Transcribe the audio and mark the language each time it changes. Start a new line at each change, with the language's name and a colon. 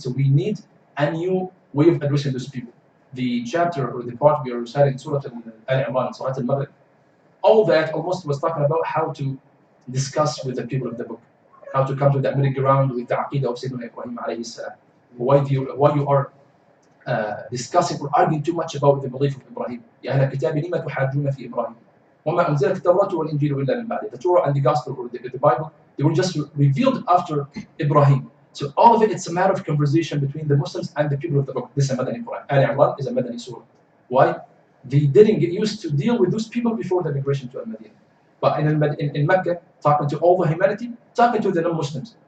English: So we need a new way of addressing those people. The chapter or the part we are reciting Surah Al-Imran, Surah Al-Maghrib, all that almost was talking about how to discuss with the people of the book, how to come to that middle ground with the Aqidah of Sayyidina Ibrahim alayhi salam. Why you are discussing or arguing too much about the belief of Ibrahim.
Arabic: يا أهل الكتاب لما تحاجون في إبراهيم وما أنزلت التوراة والإنجيل إلا من بعده.
English: The Torah and the Gospel or the Bible, they were just revealed after Ibrahim. So all of it, it's a matter of conversation between the Muslims and the people of the book. This is a Madani Quran. Al Imran is a Madani surah. Why? They didn't get used to deal with those people before the migration to Al-Madinah. But in Mecca, talking to all the humanity, talking to the non-Muslims.